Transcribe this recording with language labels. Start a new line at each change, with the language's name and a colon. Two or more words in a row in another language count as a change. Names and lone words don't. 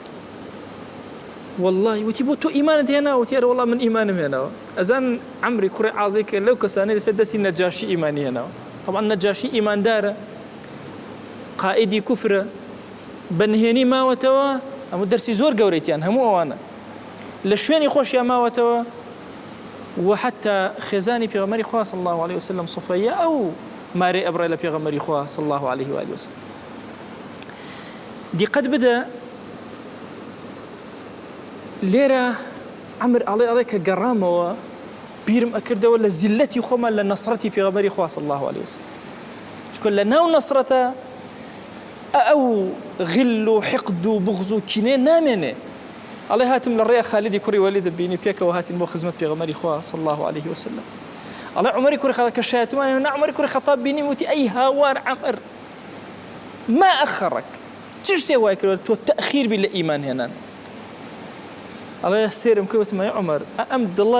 Central Kurdish: والله وتی بۆ تۆ ئیمانت هێناوە وتی ئەرە وەڵڵا من ئیمانم هێناوە ئەزان عەمری کوڕی عازی کە لەو کەسانەی لەسەر دەستی نەجاشی ئیمانی هێناوە طبعا نەجاشی ئیماندارە قائیدی کوفرە بەنهێنی ماوەتەوە ئەمە دەرسی زۆر گەورەیتیان هەموو ئەوانە لە شوێنی خۆشیان ماوەتەوە وحتى خێزانی پێغەمبەری خوا
Arabic: صلی الله عليه وسلم
Central Kurdish: صفەیە ئەو مارەی ئەبڕێ لە پێغەمبەری خوا
Arabic: صلی الله عليه وآله وسلم
Central Kurdish: دیقەت بدە لێرە عەمر ئەڵێ کە گەڕامەوە بیرم ئەکردەوە لە زیلەتی خۆمان لە نەسڕەتی پێغەمبەری خوا
Arabic: صلی الله عليه وسلم
Central Kurdish: چونکە لە ناو نەسڕەتە ئەو غل و حقد و بغض و کینێ نامێنێ ئەڵێ هاتم لە ڕێی خالدی کوڕی وەلید بینی پێکەوە هاتین بۆ خزمەت پێغەمبەری خوا
Arabic: صلی الله عليه وسلم
Central Kurdish: ئەڵێ عومەری کوڕی خەتاب کە شایەتمانە عومەری کوڕی خەتاب بینی وتی ئەی هاوار عەمر
Arabic: ما ئەخەڕەک
Central Kurdish: چ شتێ وای کردووە تۆ تەخیر بی لە ئیمان هێنان ئەڵێ سێرم کردوتم ئەی عومەر ئەم دڵە